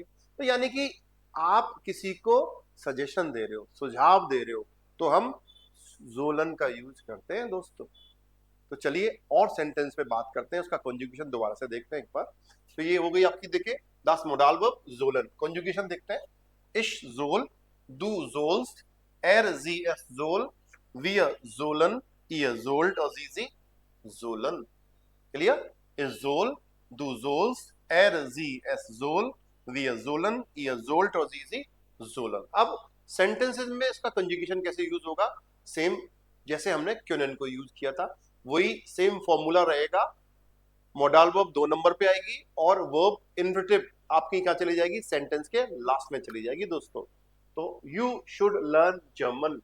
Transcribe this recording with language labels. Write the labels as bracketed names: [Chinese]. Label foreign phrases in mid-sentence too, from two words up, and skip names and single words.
[Hindi] तो यानी कि आप किसी को सजेशन दे रहे हो, सुझाव दे रहे हो, तो हम जोलन का यूज करते हैं दोस्तों। तो चलिए और सेंटेंस पे बात करते हैं, उसका कॉन्जुगेशन दोबारा से देखते हैं एक बार। तो ये हो गई आपकी, देखिए, [German] das Modalverb जोलन। [Hindi] कॉन्जुगेशन देखते हैं। [German] Ich soll, du sollst, sie es soll, wir sollen, ihr sollt [Hindi] और [German] sie sollen। [Hindi] क्लियर? [German] Ich soll, du sollst, sie es soll, wir sollen, ihr sollt [Hindi] और [German] sie sollen। [Hindi] अब सेंटेंसेस में इसका कंजुगेशन कैसे यूज होगा? सेम जैसे हमने क्योनन को यूज किया था, वही सेम फॉर्मूला रहेगा। [English] modal verb [Hindi] 2 नंबर पे आएगी और [English] verb infinitive [Hindi] आपकी क्या चली जाएगी? सेंटेंस के लास्ट में चली जाएगी दोस्तों। [English] तो you should learn German.